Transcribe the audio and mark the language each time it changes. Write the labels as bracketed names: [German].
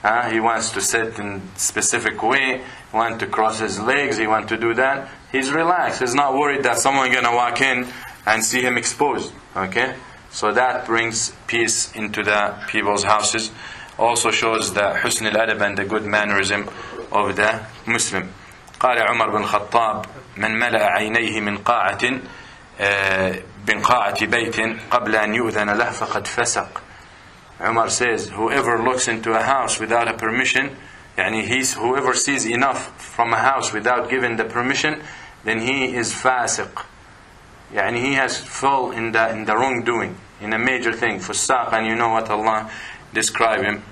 [English] He wants to sit in a specific way. He wants to cross his legs. He wants to do that. He's relaxed. He's not worried that someone is going to walk in and see him exposed. Okay? So that brings peace into the people's houses. Also shows the husn al-adab and the good mannerism of the Muslim. [Arabic] قال عمر بن الخطاب من ملأ عينيه من قاعة من قاعة بيت قبل أن يؤذن له فقد فسق. [English] Umar says, whoever looks into a house without a permission, whoever sees enough from a house without giving the permission, then he is fasiq. He has fall in the wrongdoing, in a major thing, fusaq, and you know what Allah describe him.